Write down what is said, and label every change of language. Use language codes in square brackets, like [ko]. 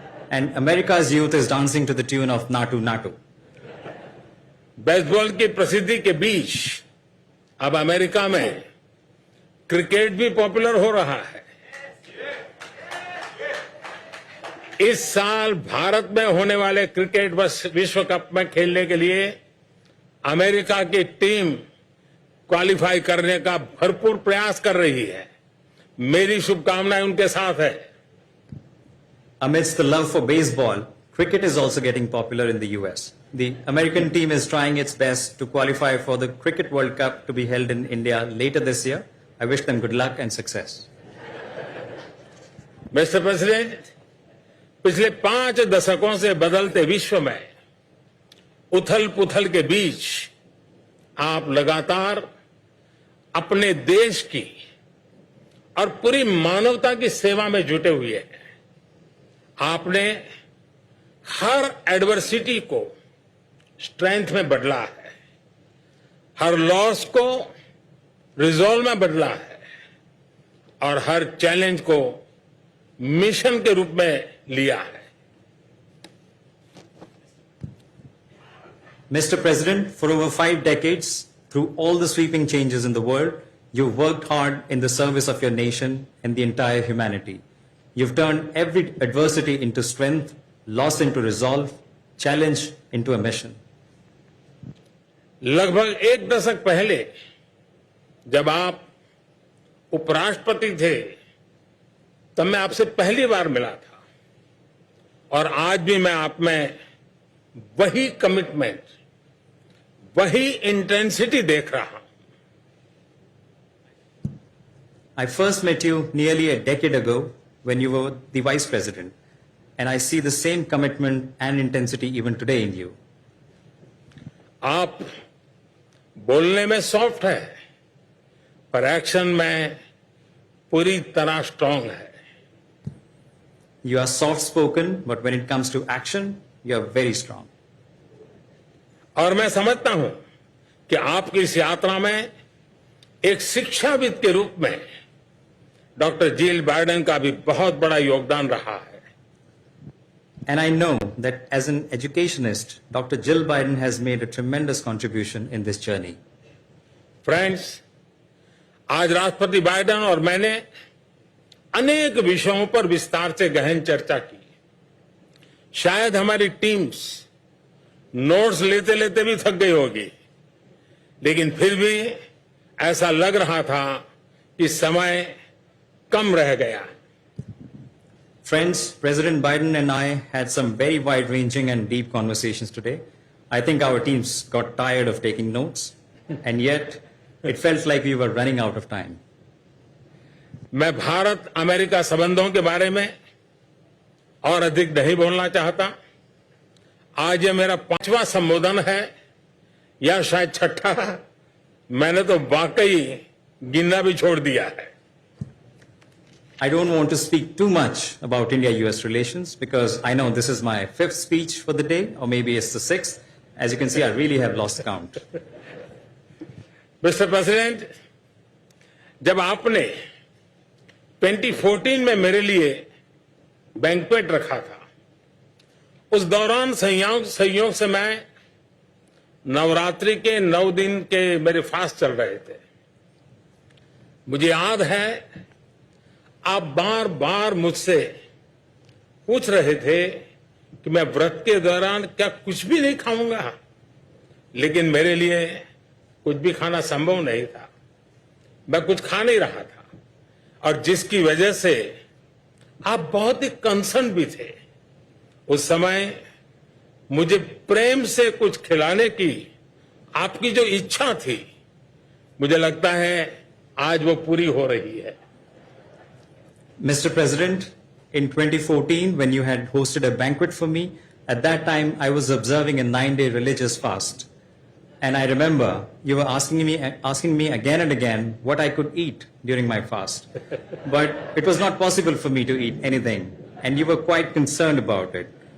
[en] And America's youth is dancing to the tune of Natu Natu. [hi] Baseball की प्रसिद्धि के बीच अब अमेरिका में क्रिकेट भी पॉपुलर हो रहा है। इस साल भारत में होने वाले क्रिकेट विश्व कप में खेलने के लिए अमेरिका की टीम क्वालिफाई करने का भरपूर प्रयास कर रही है। मेरी शुभकामनाएं उनके साथ है। [en] Amidst the love for baseball, cricket is also getting popular in the US. The American team is trying its best to qualify for the Cricket World Cup to be held in India later this year. I wish them good luck and success. [hi] Mister president, पिछले 5 दशकों से बदलते विश्व में उथल पुथल के बीच आप लगातार अपने देश की और पूरी मानवता की सेवा में जुटे हुए हैं। आपने हर एडवर्सिटी को स्ट्रेंथ में बदला है, हर लॉस को रिजॉल्व में बदला है और हर चैलेंज को मिशन के रूप में लिया है। [en] Mr. President, for over 5 decades, through all the sweeping changes in the world, you've worked hard in the service of your nation and the entire humanity. You've turned every adversity into strength, loss into resolve, challenge into a mission. [hi] लगभग 1 दशक पहले जब आप उपराष्ट्रपति थे, तब मैं आपसे पहली बार मिला था और आज भी मैं आप में वही कमिटमेंट, वही इंटेंसिटी देख रहा हूं। [en] I first met you nearly a decade ago when you were the Vice President, and I see the same commitment and intensity even today in you. [hi] आप बोलने में सॉफ्ट है, पर एक्शन में पूरी तरह स्ट्रांग है। [en] You are soft-spoken, but when it comes to action, you are very strong. [hi] और मैं समझता हूं कि आपकी इस यात्रा में एक शिक्षाविद के रूप में डॉक्टर जिल बाइडेन का भी बहुत बड़ा योगदान रहा है। [en] And I know that as an educationist, Dr. Jill Biden has made a tremendous contribution in this journey. [hi] Friends, आज राष्ट्रपति बाइडेन और मैंने अनेक विषयों पर विस्तार से गहन चर्चा की। शायद हमारी टीम्स नोट्स लेते लेते भी थक गई होगी, लेकिन फिर भी ऐसा लग रहा था कि समय कम रह गया। [en] Friends, President Biden and I had some very wide-ranging and deep conversations today. I think our teams got tired of taking notes, and yet it felt like we were running out of time. [hi] मैं Bharat America संबंधों के बारे में और अधिक नहीं बोलना चाहता। आज ये मेरा 5वां संबोधन है या शायद 6ठा। मैंने तो वाकई गिनना भी छोड़ दिया है। [en] I don't want to speak too much about India-US relations because I know this is my 5th speech for the day, or maybe it's the 6th. As you can see, I really have lost count. [hi] Mister president, जब आपने 2014 में मेरे लिए banquet रखा था, उस दौरान संयोग से मैं नवरात्रि के 9 दिन के मेरे फास्ट चल रहे थे। मुझे याद है आप बार बार मुझसे पूछ रहे थे कि मैं व्रत के दौरान क्या कुछ भी नहीं खाऊंगा, लेकिन मेरे लिए कुछ भी खाना संभव नहीं था। मैं कुछ खा नहीं रहा था और जिसकी वजह से आप बहुत ही कंसर्न भी थे। उस समय मुझे प्रेम से कुछ खिलाने की आपकी जो इच्छा थी, मुझे लगता है आज वो पूरी हो रही है। [en] Mr. President, in 2014, when you had hosted a banquet for me, at that time I was observing a 9-day religious fast. And I remember you were asking me again and again what I could eat during my fast. But it was not possible for me to eat anything. And you were quite concerned about it.